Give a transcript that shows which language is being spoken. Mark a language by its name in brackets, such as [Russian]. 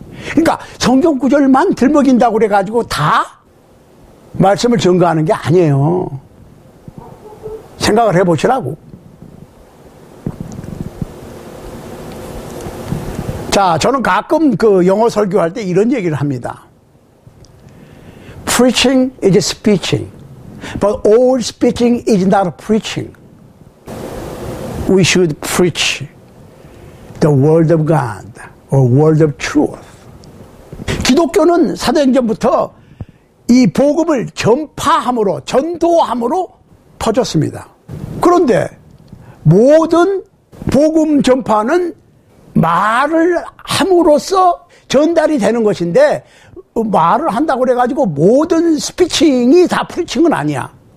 [Korean] 그러니까 성경 구절만 들먹인다고 그래가지고 다 말씀을 증거하는 게 아니에요. 생각을 해보시라고. 자, 저는 가끔 그 영어 설교할 때 이런 얘기를 합니다. [English] Preaching is speeching, but all speeching is not preaching. We should preach the word of God or word of truth. [Korean] 기독교는 사도행전부터 이 복음을 전파함으로, 전도함으로 퍼졌습니다. 그런데 모든 복음 전파는 말을 함으로써 전달이 되는 것인데, 말을 한다고 그래가지고 모든 스피칭이 다 프리칭은 아니야.